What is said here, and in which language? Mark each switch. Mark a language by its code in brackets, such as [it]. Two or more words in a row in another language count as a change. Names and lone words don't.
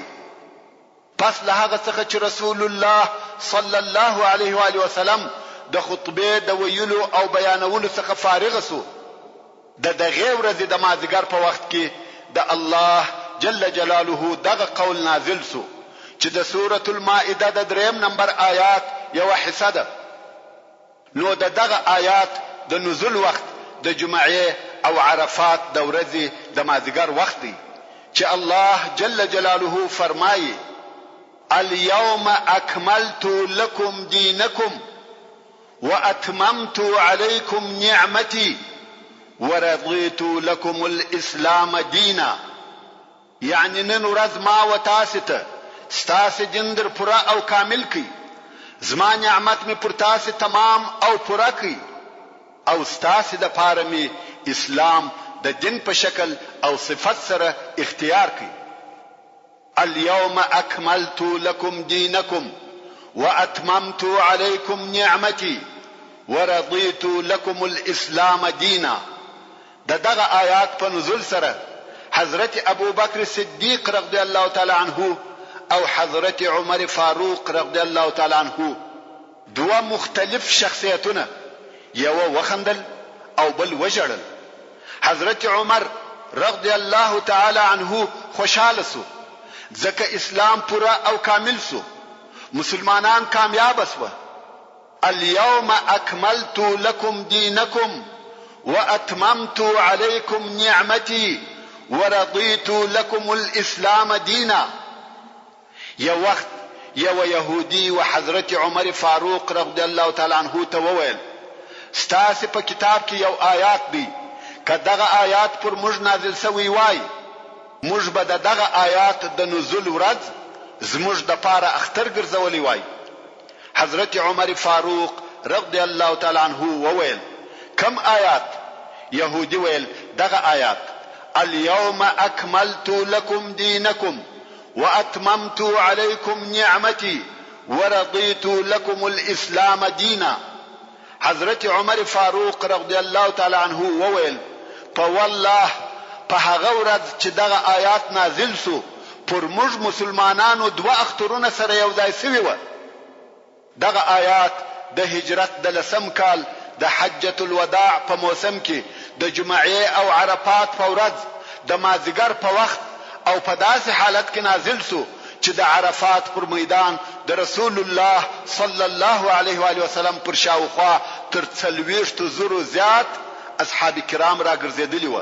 [ps] پس له هغه څخه چې رسول الله [ar] صلی الله علیه و آله وسلم [ps] د خطبه د ویلو او بیانولو څخه فارغ سو، د دغه ورځې د مازیګر په وخت کې د الله [ar] جل جلاله [ps] دغه قول نازل سو چې د سورة المائده د 3 نمبر آیات یو حصہ ده. نو دغه آیات د نزول وخت د جمعې او عرفات د ورځې د مازیګر وخت دی چې الله [ar] جل جلاله [ps] فرمایي [ar] اليوم أكملت لكم دينكم وأتممت عليكم نعمتي ورضيت لكم الإسلام دينا. [ps] يعني نن ورځ ما وتاسته ستاسو دین در پورا او کامل کی، زما نعمت می پر تاسو تمام او پورا کی او ستاسو د پاره می اسلام د دین په شکل او صفت سره اختیار کی. [ar] اليوم أكملت لكم دينكم وأتممت عليكم نعمتي ورضيت لكم الإسلام دينا. [ps] دغه آیات په نزول سره حضرت ابو بکر صدیق [ar] رضی الله تعالی عنه [ps] او حضرت عمر فاروق [ar] رضی الله تعالی عنه [ps] دوه مختلف شخصیتونه، یو وخندل او بل وجړل. حضرت عمر [ar] رضی الله تعالی عنه [ps] خوشاله سو ځکه اسلام پورا او کامل سو، مسلمانان کامیاب سو. [ar] اليوم اكملت لكم دينكم واتممت عليكم نعمتي ورضيت لكم الاسلام دینا. [ps] یو وخت یو یهودی و حضرت عمر فاروق [ar] رضی الله تعالی عنہ [ps] ته وویل ستاسو په کتاب کې یو آیات دی، که دغه آیات پر موږ نازل شوی وای موږ به دغه آیات د نزول ورځ زموږ د پاره اختر ګرځولې وای. حضرت عمر فاروق [ar] رضی الله تعالی عنہ [ps] وویل کم آیات؟ یهودی ویل دغه آیات [ar] اليوم اکملت لكم دینکم واتممت عليكم نعمتي ورضيت لكم الاسلام دینا. [ps] حضرت عمر فاروق [ar] رضی الله تعالی عنہ [ps] وویل په والله په هغه ورځ چې دغه آیات نازل سو پر موږ مسلمانانو دوه اخترونه سره یو ځای شوي و. دغه آیات د هجرت د لسم کال د حجۃ الوداع په موسم کې د جمعې او عرفات په ورځ د مازیګر په وخت او په داسې حالت کې نازل سو چې د عرفات پر میدان د رسول الله [ar] صلی الله علیه و آله وسلم [ps] پر شاوخوا تر 40,000 زیات اصحاب کرام را ګرځېدلي و.